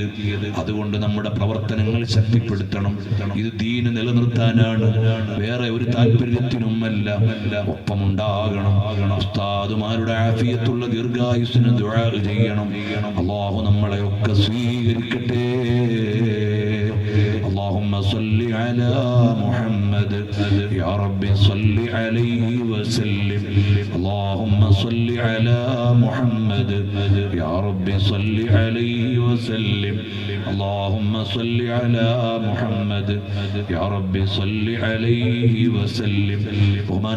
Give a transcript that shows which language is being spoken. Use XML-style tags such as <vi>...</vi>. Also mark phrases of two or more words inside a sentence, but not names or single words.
<ml>അതുകൊണ്ട് നമ്മുടെ പ്രവർത്തനങ്ങൾ ശക്തിപ്പെടുത്തണം. ഇത് ദീന് നിലനിർത്താനാണ്, വേറെ ഒരു താല്പര്യത്തിനുമല്ല. ഒപ്പമുണ്ടാകണം. ഉസ്താദുമാരുടെ ആഫിയത്തുള്ള ദീർഘായുസ്സിന് ദുആ ചെയ്യണം. അല്ലാഹു നമ്മളെയൊക്കെ സ്വീകരിക്കട്ടെ.</ml> <ar>اللهم صل على محمد يا رب صل عليه وسلم. اللهم صل على محمد يا رب صل عليه وسلم. اللهم صل على محمد يا رب صل عليه وسلم.</ar>